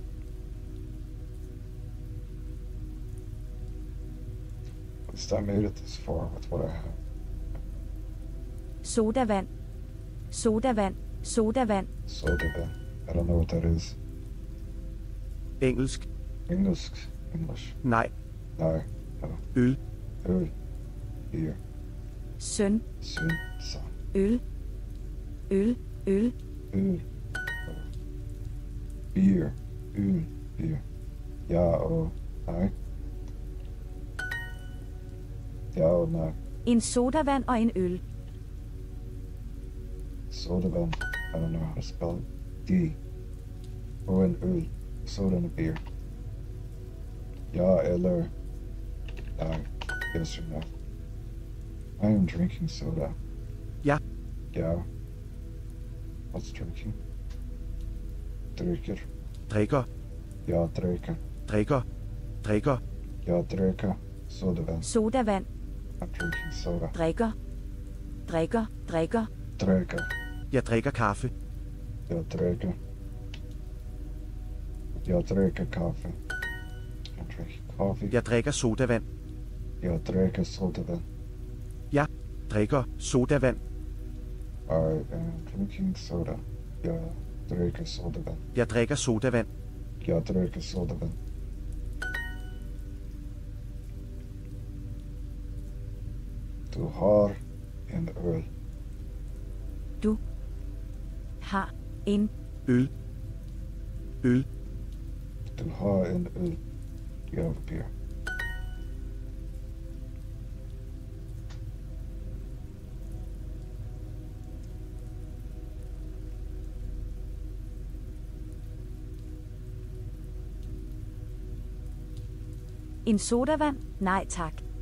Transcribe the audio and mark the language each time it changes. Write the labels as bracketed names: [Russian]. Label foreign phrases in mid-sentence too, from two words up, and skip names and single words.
[English] At least I made it this far with what I have. [Danish] sodavand, sodavand, sodavand, [English] Soda. I don't know what that is. [Danish] Engelsk. [English] English. [Danish] Nej. [English] No. [Danish] Øl. [English] Öl. Beer. [Danish] søn, [English] Son. [Danish] øl, øl, øl, [English] Öl. Beer. Öl. [Danish] Beer. Ja og nej. Ja og nej. En sodavand og en øl. Sodavand. [English] I don't know how to spell it. [Danish] D. Og en øl. [English] Soda and a beer. [Danish] Ja eller nej. [English] Yes or no. I am drinking soda. [Danish] Ja. Ja. [English] What's drinking? [Danish] Drikker. Drikker. Ja, drikker. Drikker. Drikker. Ja, drikker. Sodavand. Sodavand. [English] I'm drinking soda. [Danish] Drikker. Drikker. Drikker. Drikker. Jeg drikker kaffe. Jeg drikker. Jeg drikker kaffe. [English] I'm drinking coffee. [Danish] Jeg drikker sodavand. Jeg drikker sodavand. Jeg drikker sodavand. [English] I am drinking soda. [Danish] Jeg drikker sodavand. Jeg drikker sodavand. Jeg drikker sodavand. Du har en øl. Du har en Øl. Øl. Du har en øl. [English] You have a beer. [Danish] En sodavand? Nej tak.